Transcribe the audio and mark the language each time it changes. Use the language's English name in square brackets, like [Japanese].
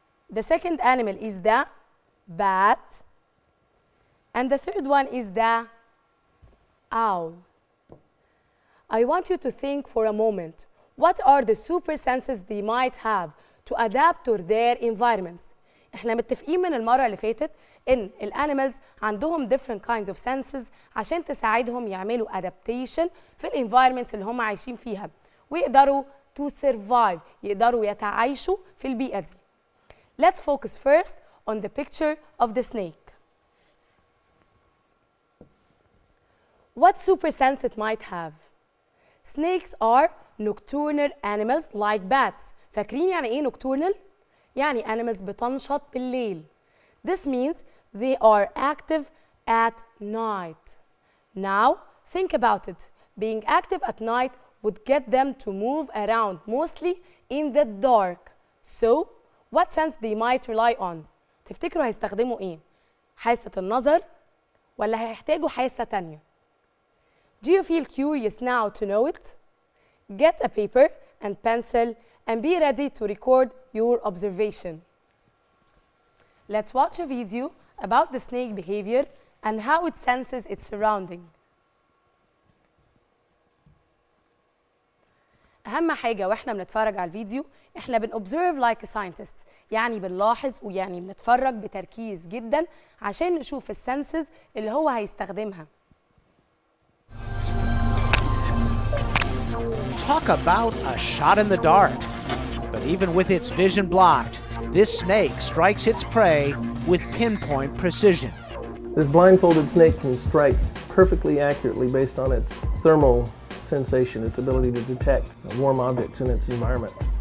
[English] The second animal is the bat. And the third one is the owl. I want you to think for a moment. What are the super senses they might have to adapt to their environments? [Arabic] احنا متفقين من المرة اللي فاتت ان الانيمالز عندهم [English] different kinds of senses [Arabic] عشان تساعدهم يعملوا adaptation في الانفايرمنتس اللي هم عايشين فيها ويقدروا to survive، يقدروا يتعايشوا في البيئة دي. [English] Let's focus first on the picture of the snake. What super sense it might have? Snakes are nocturnal animals like bats. [Arabic] فاكرين يعني ايه nocturnal؟ يعني animals بتنشط بالليل. [English] This means they are active at night. Now, think about it. Being active at night would get them to move around mostly in the dark. So, what sense they might rely on? [Arabic] تفتكروا هيستخدموا ايه؟ حاسة النظر ولا هيحتاجوا حاسة تانية؟ [English] Do you feel curious now to know it? Get a paper and pencil and be ready to record your observation. Let's watch a video about the snake behavior and how it senses its surrounding. [Arabic] أهم حاجة وإحنا بنتفرج على الفيديو إحنا [English] observe like a scientist، [Arabic] يعني بنلاحظ ويعني بنتفرج بتركيز جدا عشان نشوف السنسز اللي هو هيستخدمها. [English] Talk about a shot in the dark. But even with its vision blocked, this snake strikes its prey with pinpoint precision. This blindfolded snake can strike perfectly accurately based on its thermal sensation, its ability to detect warm objects in its environment.